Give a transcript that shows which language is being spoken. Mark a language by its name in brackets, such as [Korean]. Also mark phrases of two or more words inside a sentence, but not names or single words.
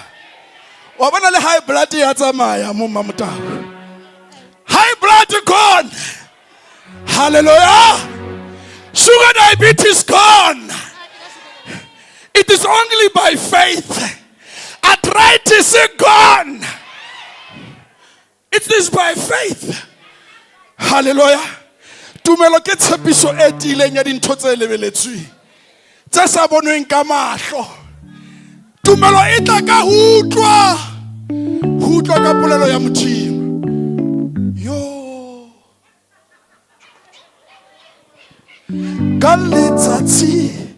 [Southern Sotho] Wa bona le [English] high blood [Southern Sotho] ya tsamaya mo mamotao. [English] High blood gone. Hallelujah! Sugar diabetes gone. It is only by faith. Arthritis is gone. It is by faith. Hallelujah! [Southern Sotho] Tumelo ke tshepiso e tileng ya dintho tse lebeletsweng tse sa bonweng ka mahlo. Tumelo e tla ka ho utlwa ka polelo ya Modimo. Yo ka letsatsi